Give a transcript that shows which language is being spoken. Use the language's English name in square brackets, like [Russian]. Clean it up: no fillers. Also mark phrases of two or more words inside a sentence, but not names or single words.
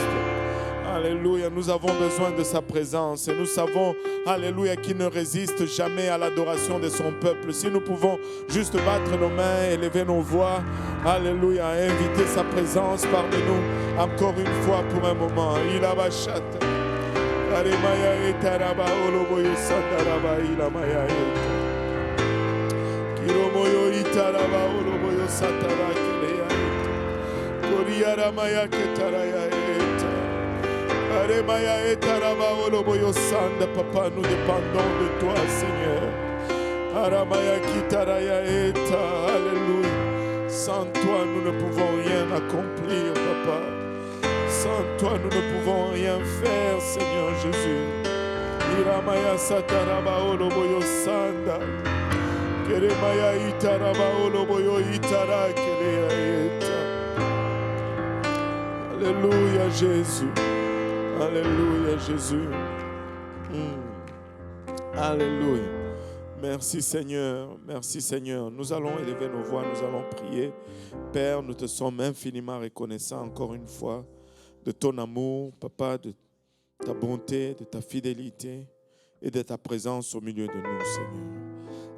[French] Alléluia. Nous avons besoin de sa présence. Et nous savons, alléluia, qu'il ne résiste jamais à l'adoration de son peuple. Si nous pouvons juste battre nos mains, élever nos voix, alléluia, inviter sa présence parmi nous encore une fois pour un moment. Il a bachat. Arimaya etaraba oloboyo sandaraba ilamaya et. Kiromoyo itaraba oloboyo satara kelea et. Koriara maya ketaraya et. Arimaya etaraba oloboyo sanda. Papa, nous dépendons de toi, Seigneur. Aramaya kitaraya et. Alléluia. Sans toi, nous ne pouvons rien accomplir, Papa. Sans toi, nous ne pouvons rien faire, Seigneur Jésus. Iramaya sataraba oloboyo sanda. Keremaya itaraba oloboyo itara kelea eta. Alléluia, Jésus. Alléluia, Jésus. Alléluia. Merci, Seigneur. Merci, Seigneur. Nous allons élever nos voix, nous allons prier. Père, nous te sommes infiniment reconnaissants encore une fois de ton amour, Papa, de ta bonté, de ta fidélité et de ta présence au milieu de nous, Seigneur.